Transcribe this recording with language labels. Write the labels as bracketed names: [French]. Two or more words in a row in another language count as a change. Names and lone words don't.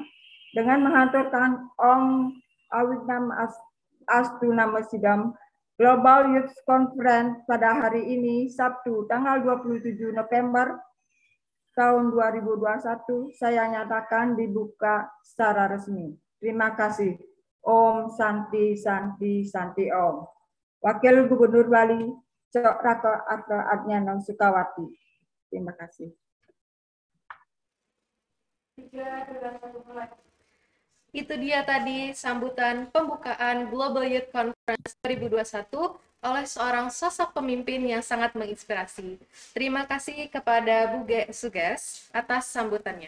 [Indonesian] Dengan menghaturkan [Sanskrit] Om Awitnam Astu Namo Sidam [Indonesian] Global Youth Conference pada hari ini, Sabtu, tanggal 27 November tahun 2021, saya nyatakan dibuka secara resmi. Terima kasih. [Sanskrit] Om Santi Santi Santi Om. [Indonesian] Wakil Gubernur Bali, Cok Rako Arto Adnyano Sukawati. Terima kasih. Itu dia tadi sambutan pembukaan Global Youth Conference 2021 oleh seorang sosok pemimpin yang sangat menginspirasi. Terima kasih kepada Bu Suges atas sambutannya.